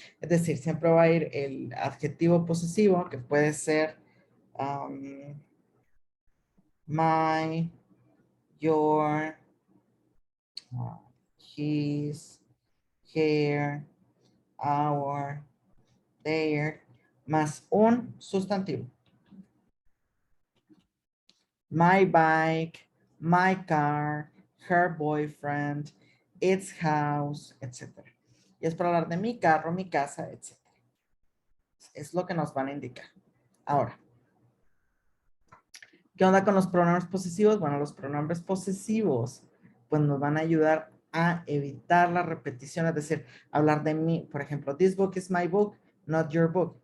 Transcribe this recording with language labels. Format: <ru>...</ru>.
<es>Es decir, siempre va a ir el adjetivo posesivo, que puede ser</es> <en>my, your, his, her, our, their,</en> <es>más un sustantivo.</es> <en>My bike, my car, her boyfriend, its house, etc.</en> <es>Y es para hablar de mi carro, mi casa, etc. Es lo que nos van a indicar. Ahora, ¿qué onda con los pronombres posesivos? Bueno, los pronombres posesivos pues nos van a ayudar a evitar la repetición, es decir, hablar de mí, por ejemplo,</es> <en>this book is my book, not your book.</en>